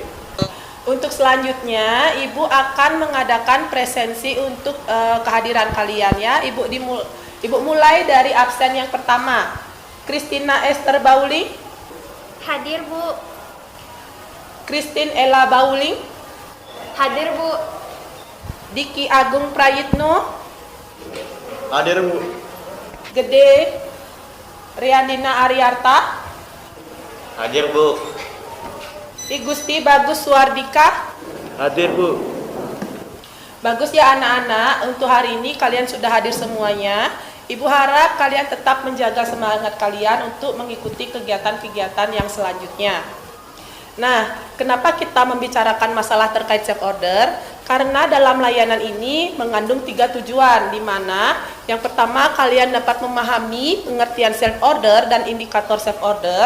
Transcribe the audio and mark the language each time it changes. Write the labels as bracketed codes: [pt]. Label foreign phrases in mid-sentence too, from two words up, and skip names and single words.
[id] Untuk selanjutnya, Ibu akan mengadakan presensi untuk kehadiran kalian ya. Ibu mulai dari absen yang pertama. Christina Esther Bauling. Hadir, Bu. Christine Ella Bauling. Hadir, Bu. Diki Agung Prayitno. Hadir, Bu. Gede Riandina Aryarta. Hadir, Bu. I Gusti Bagus Suardika. Hadir, Bu. Bagus ya anak-anak, untuk hari ini kalian sudah hadir semuanya. Ibu harap kalian tetap menjaga semangat kalian untuk mengikuti kegiatan-kegiatan yang selanjutnya. Nah, kenapa kita membicarakan masalah terkait [en] self order? [id] Karena dalam layanan ini mengandung 3 tujuan, di mana yang pertama kalian dapat memahami pengertian [en] self order [id] dan indikator [en] self order.